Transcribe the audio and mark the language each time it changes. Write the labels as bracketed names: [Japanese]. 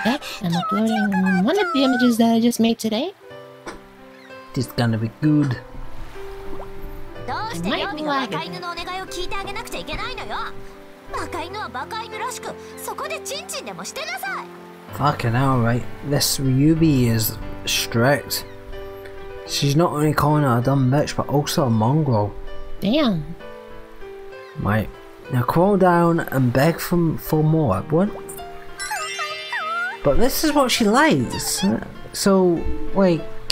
[English] Yep, I'm uploading one of the images that I just made today. This is gonna be good. [Japanese] どうして料理がバカ犬のお願いを聞いてあげなくちゃいけないのよ。バカ犬はバカ犬らしく、そこでチンチンでもしてなさい。 [English] Fucking hell, right? This Ryubi is strict. She's not only calling her a dumb bitch, but also a mongrel. Damn. Right. Now crawl down and beg for more. What? But this is what she likes. So, like...